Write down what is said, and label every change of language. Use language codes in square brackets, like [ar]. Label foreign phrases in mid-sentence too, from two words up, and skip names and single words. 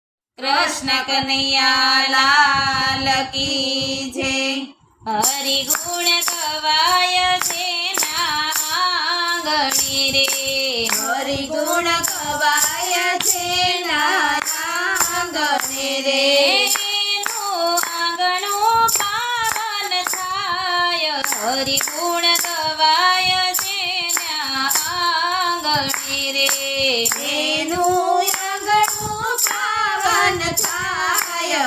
[hi] कृष्ण कन्हैया लाल की जय। [gu] હરિ ગુણ ગવાય જેના આંગણે રે, હરિ ગુણ ગવાય જેના આંગણે રે, એનું આંગણું પાવન થાય। હરિ ગુણ ગવાય જેના આંગણે રે, એનું આંગણું પાવન થાય।